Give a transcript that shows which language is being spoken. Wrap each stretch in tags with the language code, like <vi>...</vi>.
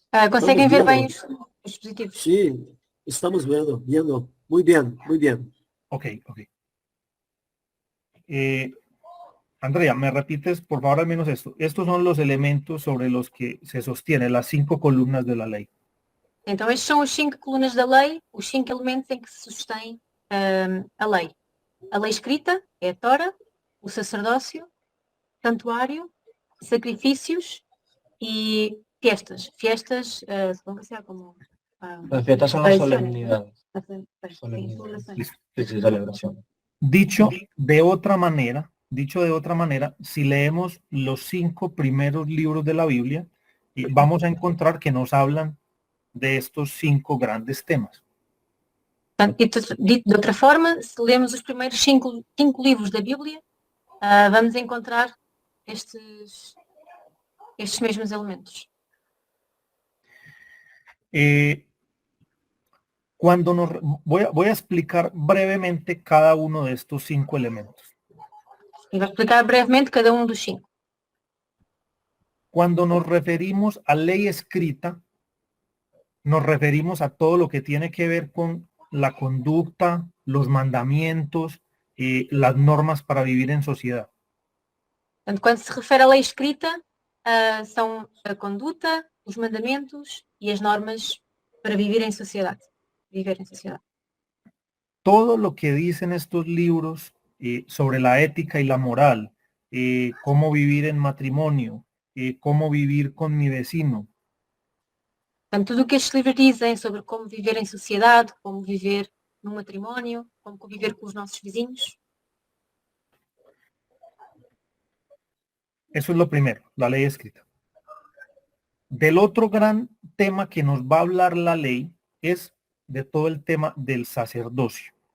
<pt>Conseguem ver bem</pt> <es>viendo.</es> <pt>os dispositivos?</pt> <es>Sí, estamos viendo. Muy bien, muy bien. Ok, ok. Andrea, ¿me repites por favor al menos esto? Estos son los elementos sobre los que se sostiene las 5 columnas de la ley.</es> <pt>Então, estes são as 5 colunas da lei, os 5 elementos em que se sustém a lei. A lei escrita é a Tora, o sacerdócio, santuário, sacrifícios e fiestas.</pt> <es>Fiestas, supongo que sea como... Las fiestas son las tradiciones, solemnidades. ¿no? Sí, Solemnidades. celebraciones. Sí, sí, celebración. Dicho de otra manera, si leemos los 5 primeros libros de la Biblia, vamos a encontrar que nos hablan de estos 5 grandes temas.</es> <pt>Portanto, dito de outra forma, se lemos os primeiros 5 livros da Bíblia, vamos encontrar estes mesmos elementos.</pt> <es>Voy a explicar brevemente cada uno de estos 5 elementos.</es> <pt>E vou explicar brevemente cada um dos 5.</pt> <es>Cuando nos referimos a ley escrita, nos referimos a todo lo que tiene que ver con la conducta, los mandamientos, las normas para vivir en sociedad.</es> <pt>Portanto, quando se refere à lei escrita, são a conduta, os mandamentos e as normas para viver em sociedade.</pt> <es>Todo lo que dicen estos libros sobre la ética y la moral, cómo vivir en matrimonio, cómo vivir con mi vecino.</es> <pt>Portanto, tudo o que estes livros dizem sobre como viver em sociedade, como viver no matrimónio, como conviver com os nossos vizinhos.</pt> <es>Eso es lo primero, la ley escrita. Del otro gran tema que nos va a hablar la ley es de todo el tema del sacerdocio,</es>